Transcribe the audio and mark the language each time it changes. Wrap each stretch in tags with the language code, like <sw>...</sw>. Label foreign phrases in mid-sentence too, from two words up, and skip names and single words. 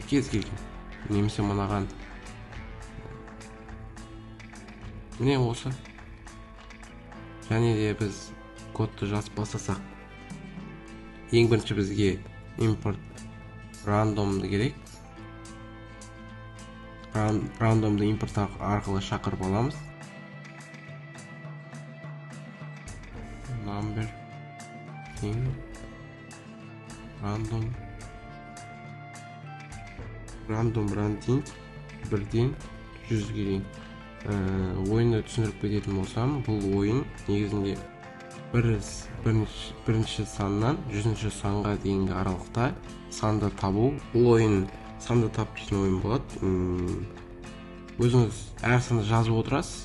<kk>Кез келген. Немесе мынаған. Міне осы. Және де біз кодты жазып бастасақ, ең бірінші бізге import random'ды керек. Random'ды импорт арқылы шақырып аламыз.</kk> <en>Number thing random ranting</en> <kk>бірден 100-ге дейін. Ойынды түсіндіріп кететін болсам, бұл ойын негізінде бірінші саннан 100-ші санға дейінгі аралықта санды табу. Бұл ойын санды тап дейтін ойын болады. Өзіңіз әр санды жазып отырасыз.</kk>